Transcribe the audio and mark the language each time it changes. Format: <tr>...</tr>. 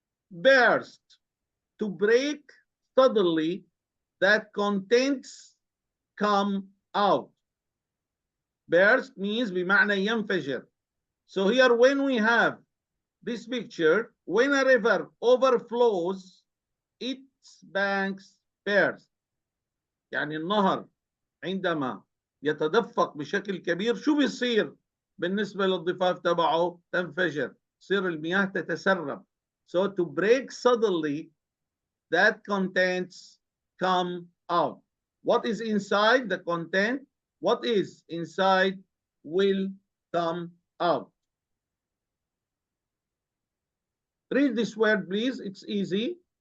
<en>Burst, to break suddenly, that contents come out. Burst means</en> <ar>بمعنى ينفجر.</ar> <en>So here when we have this picture, when a river overflows, its banks burst.</en> <ar>يعني النهر عندما يتدفق بشكل كبير شو بيصير بالنسبة للضفاف تبعه؟ تنفجر، تصير المياه تتسرب.</ar> <en>So to break suddenly, that contents come out. What is inside the content? What is inside will come out. Read this word please, it's easy.</en>